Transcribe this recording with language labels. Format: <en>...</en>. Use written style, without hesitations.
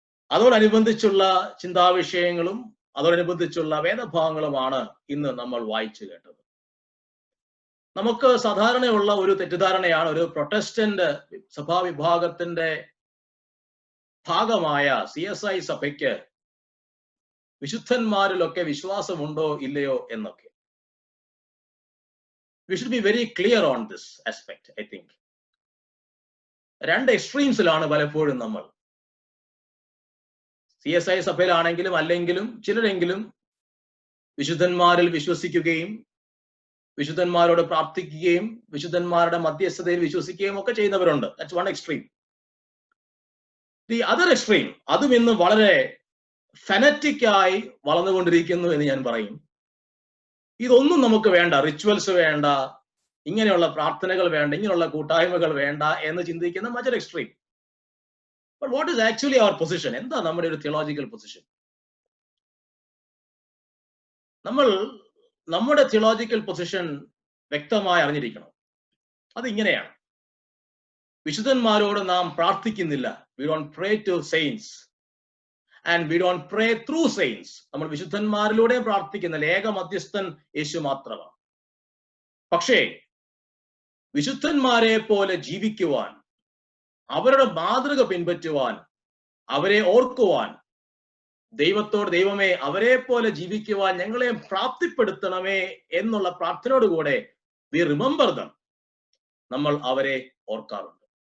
<ml>അതോടനുബന്ധിച്ചുള്ള ചിന്താവിഷയങ്ങളും അതോടനുബന്ധിച്ചുള്ള വേദഭാഗങ്ങളുമാണ് ഇന്ന് നമ്മൾ വായിച്ചു കേട്ടത്. നമുക്ക് സാധാരണയുള്ള ഒരു തെറ്റിദ്ധാരണയാണ്, ഒരു പ്രൊട്ടസ്റ്റന്റ് സഭാവിഭാഗത്തിന്റെ ഭാഗമായ CSI സഭയ്ക്ക് വിശുദ്ധന്മാരിലൊക്കെ വിശ്വാസമുണ്ടോ ഇല്ലയോ എന്നൊക്കെ.</ml> <en>We should be very clear on this aspect, I think.</en> <ml>രണ്ട് എക്സ്ട്രീംസിലാണ് പലപ്പോഴും നമ്മൾ. CSI സഭയിലാണെങ്കിലും അല്ലെങ്കിലും ചിലരെങ്കിലും വിശുദ്ധന്മാരിൽ വിശ്വസിക്കുകയും വിശുദ്ധന്മാരോട് പ്രാർത്ഥിക്കുകയും വിശുദ്ധന്മാരുടെ മധ്യസ്ഥതയിൽ വിശ്വസിക്കുകയും ഒക്കെ ചെയ്യുന്നവരുണ്ട്.</ml> <en>That's one extreme. The other extreme,</en> <ml>അതും ഇന്ന് വളരെ ഫെനറ്റിക് ആയി വളർന്നുകൊണ്ടിരിക്കുന്നു എന്ന് ഞാൻ പറയും. ഇതൊന്നും നമുക്ക് വേണ്ട, റിച്വൽസ് വേണ്ട, ഇങ്ങനെയുള്ള പ്രാർത്ഥനകൾ വേണ്ട, ഇങ്ങനെയുള്ള കൂട്ടായ്മകൾ വേണ്ട എന്ന് ചിന്തിക്കുന്ന മറ്റൊരു extreme.</ml> <en>But what is actually our position?</en> <ml>എന്താ നമ്മുടെ ഒരു തിയോളജിക്കൽ പൊസിഷൻ? നമ്മൾ നമ്മുടെ തിയോളജിക്കൽ പൊസിഷൻ വ്യക്തമായി അറിഞ്ഞിരിക്കണം. അതിങ്ങനെയാണ്: വിശുദ്ധന്മാരോട് നാം പ്രാർത്ഥിക്കുന്നില്ല.</ml> <en>We don't pray to saints and we don't pray through saints.</en> <ml>നമ്മൾ വിശുദ്ധന്മാരിലൂടെ പ്രാർത്ഥിക്കുന്നില്ല. ഏക മധ്യസ്ഥൻ യേശു മാത്രമാണ്. പക്ഷേ വിശുദ്ധന്മാരെ പോലെ ജീവിക്കുവാൻ, അവരുടെ മാതൃക പിൻപറ്റുവാൻ, അവരെ ഓർക്കുവാൻ, ദൈവത്തോട് ദൈവമേ അവരെ പോലെ ജീവിക്കുവാൻ ഞങ്ങളെ പ്രാപ്തിപ്പെടുത്തണമേ എന്നുള്ള പ്രാർത്ഥനയോടുകൂടെ</ml> <en>we remember them,</en> <ml>നമ്മൾ അവരെ ഓർക്കാറുണ്ട്.</ml>